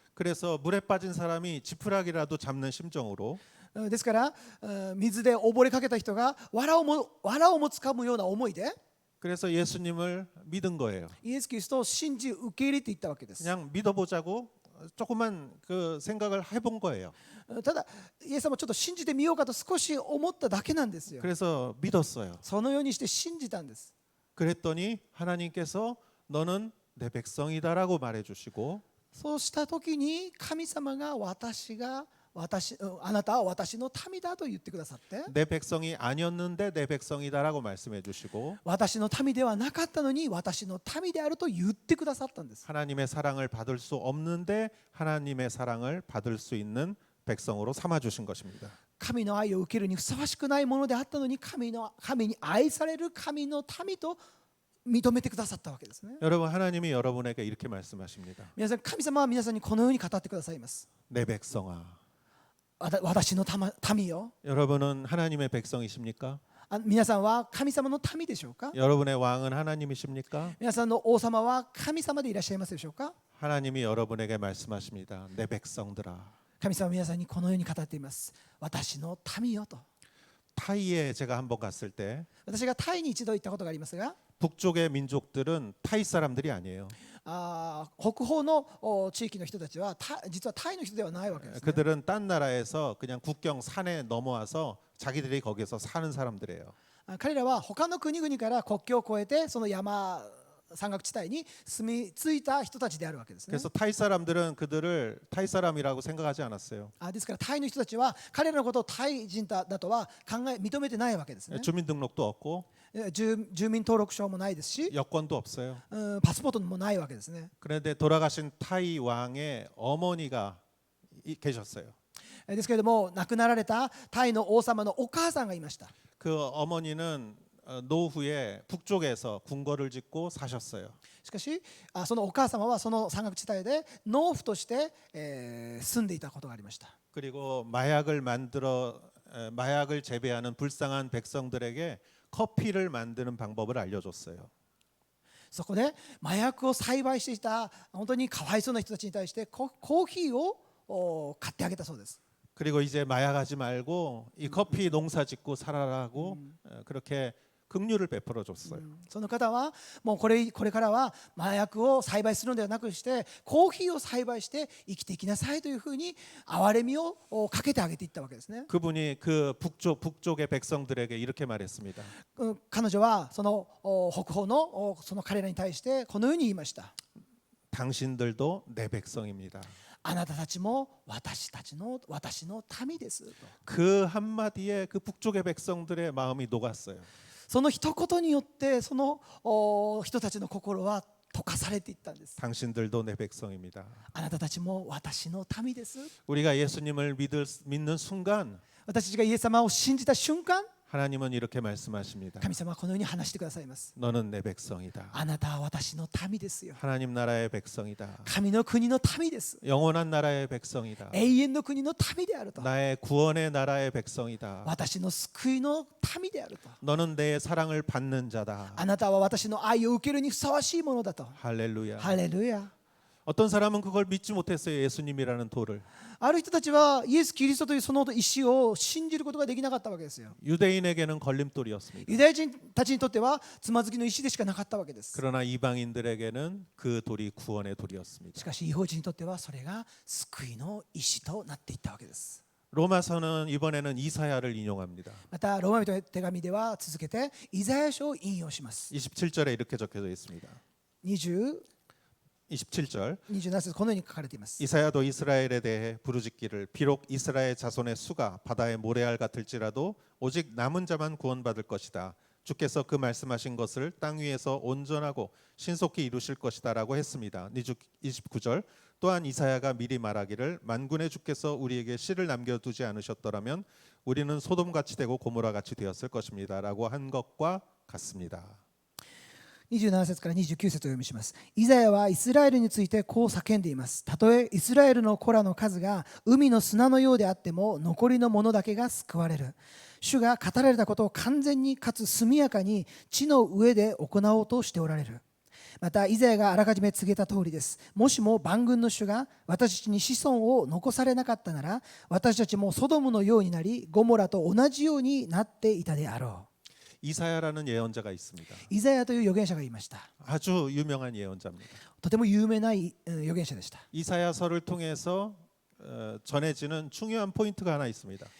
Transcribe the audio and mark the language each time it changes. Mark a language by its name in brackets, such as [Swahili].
[Korean] 그래서 물에 빠진 사람이 지푸라기라도 잡는 심정으로 [Japanese] ですから水で溺れかけた人が藁をも掴むような思いで [Korean] 그래서 예수님을 믿은 거예요. [Japanese] イエス・キリストを信じ受け入れていったわけです。 [Korean] 그냥 믿어보자고 조금만 그 생각을 해본 거예요. [Japanese] ただイエス様をちょっと信じてみようかと少し思っただけなんですよ。 [Korean] 그래서 믿었어요. [Japanese] そのようにして信じたんです。 [Korean] 그랬더니 하나님께서 너는 내 백성이다라고 말해주시고 [Japanese] そうした時に神様があなたは私の民だと言ってくださって、 [Korean] 내 백성이 아니었는데 내 백성이다라고 말씀해주시고 [Japanese] 私の民ではなかったのに私の民であると言ってくださったんです。 [Korean] 하나님의 사랑을 받을 수 없는데 하나님의 사랑을 받을 수 있는 백성으로 삼아주신 것입니다. [Japanese] 神の愛を受けるにふさわしくないものであったのに神に愛される神の民と認めてくださったわけですね。 [Korean] 여러분 하나님이 여러분에게 이렇게 말씀하십니다. [Japanese] 皆さん、神様は皆さんにこのように語ってくださいます。 [Korean] 내 백성아. [Japanese] 私の民よ。 [Korean] 여러분은 하나님의 백성이십니까? [Japanese] 皆さんは神様の民でしょうか？ [Korean] 여러분의 왕은 하나님이십니까? [Japanese] 皆さんの王様は神様でいらっしゃいますでしょうか？ [Korean] 하나님이 여러분에게 말씀하십니다. 내 백성들아. [Japanese] 神様は皆さんにこのように語っています。私の民よと。 [Korean] 타이에 제가 한번 갔을 때 [Japanese] 私がタイに一度行ったことがありますが、 [Korean] 북쪽의 민족들은 타이 사람들이 아니에요. [Japanese] 北方の地域の人たちは実はタイの人ではないわけですね。 [Korean] 그들은 딴 나라에서 그냥 국경 산에 넘어와서 자기들이 거기서 사는 사람들이에요. [Japanese] 彼らは他の国々から国境を越えてその山岳地帯に住み着いた人たちであるわけですね。 [Korean] 그래서 타이 사람들은 그들을 타이 사람이라고 생각하지 않았어요. [Japanese] ですからタイの人たちは彼らのことをタイ人だとは認めてないわけですね。 [Korean] 주민등록도 없고 [Japanese] 住民登録証もないですし、 [Korean] 여권도 없어요. [Japanese] パスポートもないわけですね。 [Korean] 그런데 돌아가신 타이 왕의 어머니가 계셨어요. [Japanese] ですけれども亡くなられたタイの王様のお母さんがいました。 [Korean] 그 어머니는 노후에 북쪽에서 궁궐을 짓고 사셨어요. [Japanese] しかしそのお母様はその山岳地帯で農夫として、住んでいたことがありました。 [Korean] 그리고 마약을 재배하는 불쌍한 백성들에게 커피를 만드는 방법을 알려줬어요. [Japanese] そこで麻薬を栽培していた本当にかわいそうな人たちに対してコーヒーを買ってあげたそうです。 [Korean] 그리고 이제 마약하지 말고 이 커피 농사 짓고 살아라고 그렇게 긍휼을 베풀어 줬어요. [Japanese] その方はもうこれからは麻薬を栽培するのではなくしてコーヒーを栽培して生きていきなさいというふうに憐れみをかけてあげていったわけですね。 [Korean] 그분이 그 북쪽의 백성들에게 이렇게 말했습니다. [Japanese] 彼女はその北方のその彼らに対してこのように言いました。 [Korean] 당신들도 내 백성입니다. [Japanese] あなたたちも私の民ですと。 [Korean] 그 한마디에 그 북쪽의 백성들의 마음이 녹았어요. [Japanese] その一言によってその人たちの心は溶かされていったんです。 [Korean] 당신들도 내 백성입니다. [Japanese] あなたたちも私の民です。 [Korean] 우리가 예수님을 믿는 순간 [Japanese] 私たちがイエス様を信じた瞬間、 [Korean] 하나님은 이렇게 말씀하십니다. [Japanese] 神様はこのように話してくださいます。 [Korean] 너는 내 백성이다. [Japanese] あなたは私の民ですよ。 [Korean] 하나님 나라의 백성이다. [Japanese] 神の国の民です。 [Korean] 영원한 나라의 백성이다. [Japanese] 永遠の国の民であると。 [Korean] 나의 구원의 나라의 백성이다. [Japanese] 私の救いの民であると。 [Korean] 너는 내 사랑을 받는 자다. [Japanese] あなたは私の愛を受けるにふさわしいものだと。 [Korean] 할렐루야. [Japanese] ハレルヤ。 [Korean] 어떤 사람은 그걸 믿지 못했어요. 예수님이라는 돌을. [Japanese] ある人たちはイエス・キリストというその石を信じることができなかったわけですよ。 [Korean] 유대인에게는 걸림돌이었습니다. [Japanese] ユダヤ人たちにとってはつまずきの石でしかなかったわけです。 [Korean] 그러나 이방인들에게는 그 돌이 구원의 돌이었습니다. [Japanese] しかし異邦人にとってはそれが救いの石となっていったわけです。 [Korean] 로마서는 이번에는 이사야를 인용합니다. [Japanese] またローマ人の手紙では続けてイザヤ書を引用します。 [Korean] 27절에 이렇게 적혀져 있습니다. 27절 [Japanese] 27節このように書かれています。 [Korean] 이사야도 이스라엘에 대해 부르짖기를 비록 이스라엘 자손의 수가 바다의 모래알 같을지라도 오직 남은 자만 구원받을 것이다. 주께서 그 말씀하신 것을 땅 위에서 온전하고 신속히 이루실 것이다라고 했습니다. 29절 또한 이사야가 미리 말하기를 만군의 주께서 우리에게 씨를 남겨두지 않으셨더라면 우리는 소돔같이 되고 고모라같이 되었을 것입니다라고 한 것과 같습니다. [Japanese] 27節から29節を読みします。イザヤはイスラエルについてこう叫んでいます。たとえイスラエルの子らの数が海の砂のようであっても残りの者だけが救われる。主が語られたことを完全にかつ速やかに地の上で行おうとしておられる。またイザヤがあらかじめ告げた通りです。もしも万軍の主が私たちに子孫を残されなかったなら、私たちもソドムのようになりゴモラと同じようになっていたであろう。 [Korean] 이사야라는 예언자가 있습니다. [Japanese] イザヤという預言者がいました。 [Korean] 아주 유명한 예언자입니다. [Japanese] とても有名な預言者でした。 [Korean] 이사야서를 통해서 전해지는 중요한 포인트가 하나 있습니다.